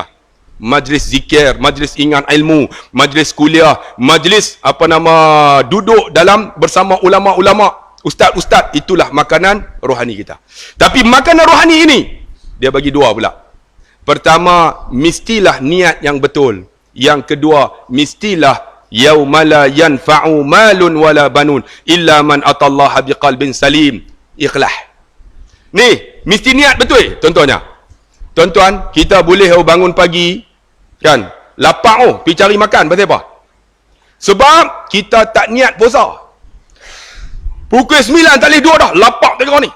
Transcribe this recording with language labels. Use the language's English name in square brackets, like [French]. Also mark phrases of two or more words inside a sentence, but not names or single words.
[Malay] Majlis zikir, majlis ingat ilmu, majlis kuliah, majlis duduk dalam bersama ulama-ulama, ustaz-ustaz. Itulah makanan rohani kita. Tapi makanan rohani ini dia bagi 2 pula. Pertama, mestilah niat yang betul. Yang kedua, mestilah [Arabic] يوم لا ينفع مال ولا بنون إلا من أتى الله بقلب سليم. Ikhlas. [Malay] Ni, mesti niat betul contohnya. Tuan-tuan, kita boleh bangun pagi kan, lapang pergi cari makan. Pasal apa? Sebab kita tak niat puasa. Pukul 9 tak boleh duduk dah, lapang tengok ni.